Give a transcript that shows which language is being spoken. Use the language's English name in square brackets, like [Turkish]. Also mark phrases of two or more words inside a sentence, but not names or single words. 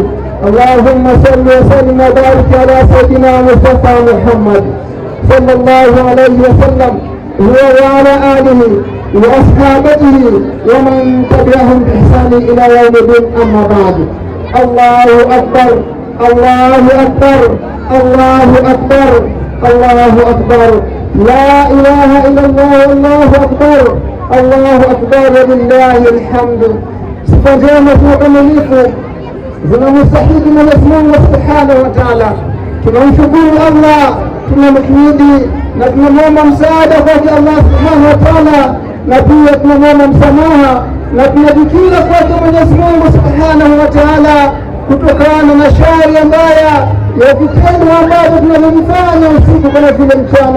[Arabic] اللهم صل وسلم وبارك على سيدنا مصطفى محمد صلى الله عليه وسلم وعلى آله وأصحابه ومن تبعهم بإحسان إلى يوم الدين. أما بعد، الله أكبر الله أكبر الله أكبر الله أكبر، لا إله إلا الله والله أكبر الله أكبر ولله الحمد. [Swahili] Sifa njema za ukamilifu zinamstahili Mwenyezi Mungu [Arabic] سبحانه وتعالى. [Swahili] Tunamshukuru Allah, tunamhimidi na tunamwomba msaada kwake Allah [Arabic] سبحانه وتعالى, [Swahili] na pia tunamwomba msamaha na tunajikinga kwake Mwenyezi Mungu [Arabic] سبحانه وتعالى [Swahili] kutokana na shari mbaya ya vitendo ambavyo tunavyofanya usiku kama vile mchana.